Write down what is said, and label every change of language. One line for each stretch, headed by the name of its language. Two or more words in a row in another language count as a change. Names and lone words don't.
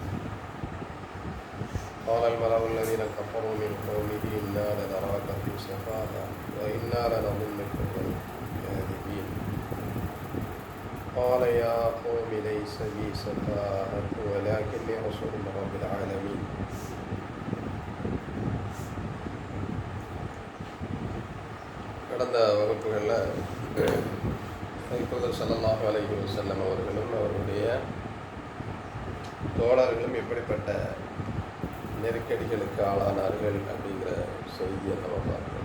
Arabic: قال الملأ الذين كفروا من قومه إنا لنراك في سفاهة وإنا لنظنك من الكاذبين. قال يا قوم ليس بي سفاهة ولكني رسول من رب العالمين.
Tamil: கடந்த வகுப்புகளில் நபிகள்
Arabic: صلى الله عليه وسلم
Tamil: அவர்களும் அவருடைய தோழர்களும் எப்படிப்பட்ட நெருக்கடிகளுக்கு ஆளானார்கள் அப்படிங்கிற செய்தியை நம்ம பார்க்கணும்.